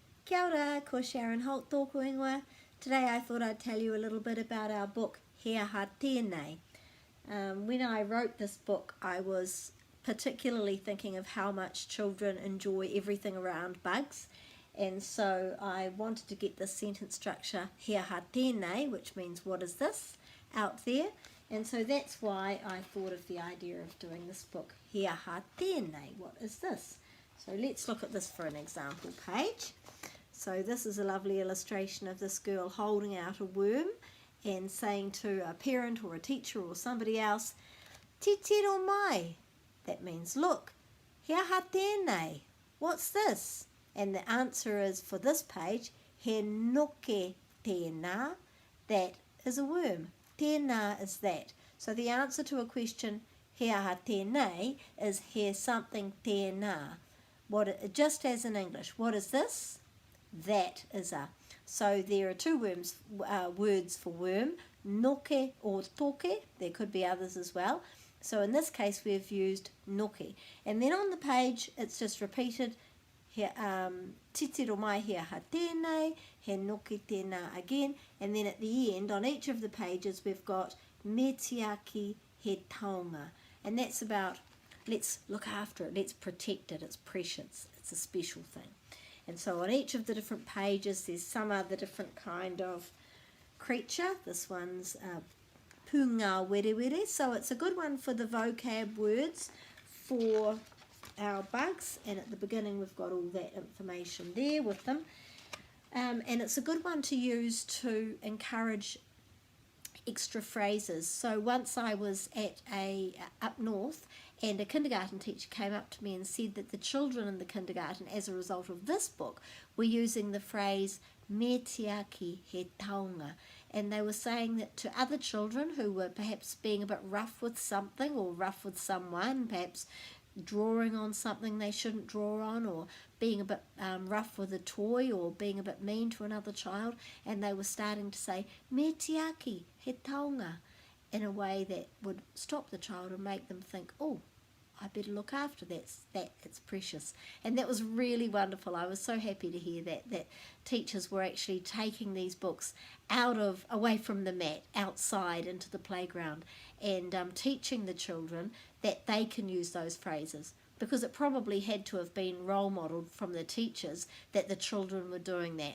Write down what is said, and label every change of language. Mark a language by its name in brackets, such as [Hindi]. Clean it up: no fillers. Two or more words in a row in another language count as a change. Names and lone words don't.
[Māori] Kia ora, ko Sharon Holt tōku ingoa. [English] Today I thought I'd tell you a little bit about our book, He aha tēnei. When I wrote this book, I was particularly thinking of how much children enjoy everything around bugs. And so I wanted to get this sentence structure, [Māori] he aha tēnei, [English] which means what is this, out there. And so that's why I thought of the idea of doing this book, [Māori] he aha tēnei, [English] what is this? So let's look at this for an example page. So this is a lovely illustration of this girl holding out a worm and saying to a parent or a teacher or somebody else, [Māori] titiro mai, [English] that means look, [Māori] he aha tēnei, [English] what's this? And the answer is, for this page, [Māori] he noke tēnā, [English] that is a worm. Tēnā is that. So the answer to a question, [Māori] he aha tēnei, [English] is he something tēnā. Just as in English, what is this? That is a. So there are two words for worm, noke or toke. There could be others as well. So in this case we've used noke. And then on the page it's just repeated, [Māori] titiro mai he aha tēnei, he noke tēnā again. [English] And then at the end, on each of the pages, we've got [Māori] me tiaki he taonga. [English] And that's about, let's look after it, let's protect it, it's precious, it's a special thing. And so on each of the different pages there's some other different kind of creature. This one's [Māori] punga werewere, [English] so it's a good one for the vocab words for our bugs, and at the beginning we've got all that information there with them. And it's a good one to use to encourage extra phrases. So once I was at up north, and a kindergarten teacher came up to me and said that the children in the kindergarten, as a result of this book, were using the phrase [Māori] me tiaki he taonga, [English] and they were saying that to other children who were perhaps being a bit rough with something or rough with someone, perhaps drawing on something they shouldn't draw on, or being a bit rough with a toy, or being a bit mean to another child, and they were starting to say [Māori] me tiaki he taonga [English] in a way that would stop the child and make them think, oh, I better look after that, it's precious. And that was really wonderful. I was so happy to hear that teachers were actually taking these books away from the mat, outside into the playground, and teaching the children that they can use those phrases, because it probably had to have been role modelled from the teachers that the children were doing that.